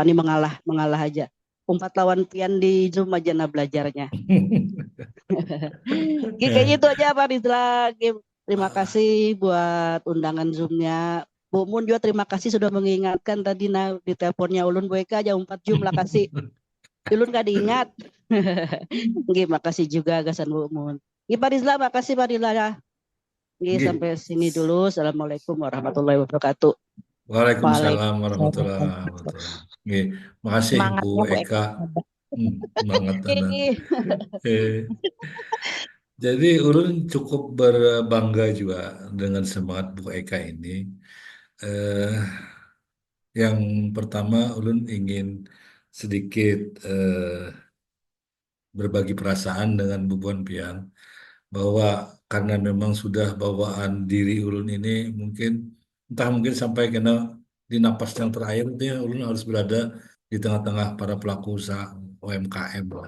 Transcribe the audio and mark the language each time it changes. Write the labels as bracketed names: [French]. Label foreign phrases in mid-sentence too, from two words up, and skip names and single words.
[Banjar] nih mengalah mengalah aja. Umpat lawan pian di Zoom aja nah belajarnya. [Indonesian] Kayaknya itu aja Pak Rizla. Terima kasih buat undangan Zoom-nya. Bu Mun juga terima kasih sudah mengingatkan tadi di teleponnya ulun Bu Eka jam 4 jam lah kasih. Ulun gak diingat. Nggih, makasih juga gasan Bu Mun. Nggih, Pak Rizla, makasih Pak Rizla ya. Nggih, Nggih. sampai sini dulu. [Arabic] السلام عليكم ورحمة الله وبركاته. وعليكم السلام ورحمة الله Waalaikumsalam. wabarakatuh. [Indonesian] Nggih. Makasih Bu Semangatnya Bu Eka. Eka. Semangat Anda. Nggih. Eh, jadi ulun cukup berbangga juga dengan semangat Bu Eka ini. Eh, yang pertama ulun ingin sedikit berbagi perasaan dengan Bu Buan Pian bahwa karena memang sudah bawaan diri ulun ini mungkin entah mungkin sampai kena di napas yang terakhir itu ya, ulun harus berada di tengah-tengah para pelaku usaha UMKM lah.